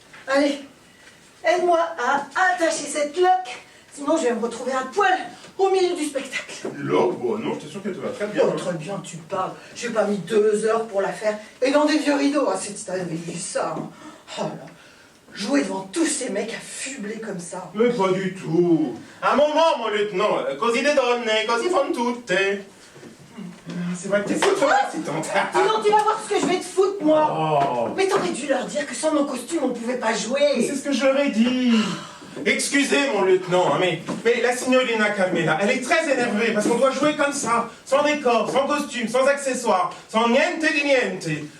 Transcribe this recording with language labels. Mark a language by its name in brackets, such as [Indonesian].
[French] Allez, aide-moi à attacher cette loque, sinon je vais me retrouver à poil au milieu du spectacle. Loque, bon, non, je t'assure que tu vas très bien. Oh, très bien, tu parles. J'ai pas mis 2 heures pour la faire. Et dans des vieux rideaux. Ah, si tu avais vu ça. Hein. Oh là. Jouer devant tous ces mecs affublés comme ça. Mais pas du tout. Un moment, mon lieutenant. [Italian] Così le donne, così fan tutte. [French] C'est vrai que t'es super excitante. Sinon, tu vas voir ce que je vais te foutre, moi. Oh. Mais t'aurais dû leur dire que sans mon costume, on pouvait pas Mais jouer. c'est ce que je leur ai dit. Excusez mon lieutenant, hein, mais la signorina Carmela, elle est très énervée parce qu'on doit jouer comme ça, sans décor, sans costume, sans accessoires, sans [Italian] niente di niente.